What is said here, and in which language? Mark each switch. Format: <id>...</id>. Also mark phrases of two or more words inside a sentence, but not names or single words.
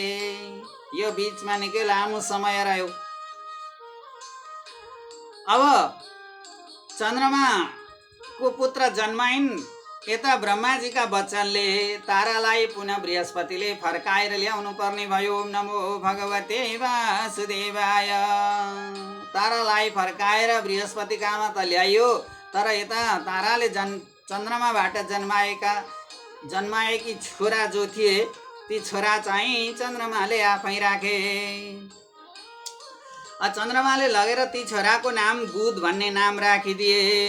<ne>यो बीचमा निकै लामो समय रह्यो। अब चन्द्रमाको पुत्र जन्माइन्। यता ब्रह्माजीका वचनले तारालाई पुनः बृहस्पतिले फर्काएर ल्याउनु पर्ने भयो।</ne> <sa>नमो भगवते वासुदेवाय।</sa> <ne>तारालाई फर्काएर बृहस्पति कहाँ त ल्याइयो, तर यता ताराले चन्द्रमाबाट जन्माएकी छोरा जो थिए ती छोरा चाहिँ चन्द्रमाले आफै राखे। चन्द्रमाले लगेर ती छोराको नाम बुध भन्ने नाम राखिदिए।</ne>